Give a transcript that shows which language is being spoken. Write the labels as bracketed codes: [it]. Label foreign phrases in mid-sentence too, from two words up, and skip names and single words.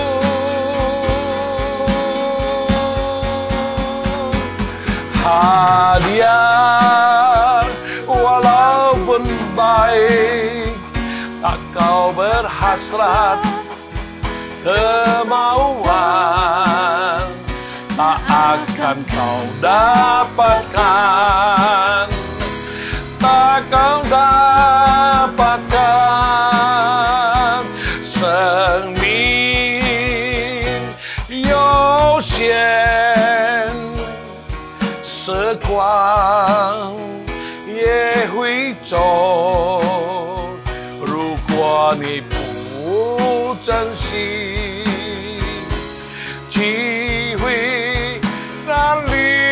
[ms] Hadiah walaupun baik, tak kau berhasrat kemauan, tak akan kau dapatkan, tak kau dapatkan. [zh] 生命有限，时光也会走，如果你不珍惜，机会难留。